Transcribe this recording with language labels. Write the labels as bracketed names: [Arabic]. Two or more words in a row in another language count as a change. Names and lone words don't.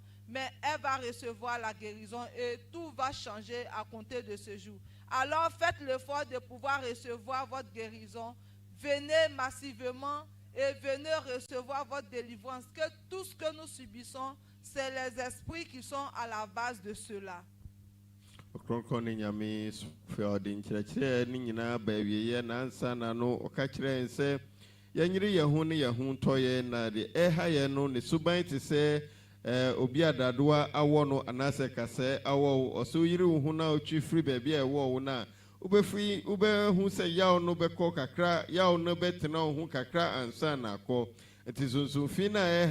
[French] Mais elle va recevoir la guérison et tout va changer à compter de ce jour. Alors faites l'effort de pouvoir recevoir votre guérison. Venez massivement et venez recevoir votre délivrance. Que tout ce que nous subissons, c'est les esprits qui sont à la base de cela. [Akan] Ɔkrɔnkrɔnyi Nyame fɛ ɔde nkyerɛkyerɛ ne nyinaa ba awieeɛ nansa na no ɔka kyerɛ yɛn sɛ yɛnyere yɛn ho ne yɛn ho ntɔ yɛn na de ɛha yɛn no ne suban te sɛ obi adadoa awɔ no anaasɛ kasɛ awɔ wo ɔsɛ woyere wo ho na wotwi firi baabi a ɛwɔ wo no a wobɛhu sɛ yaw no bɛkɔ kakra yaw no bɛtena wo ho kakra ansa na akɔ nti sonsomfi no a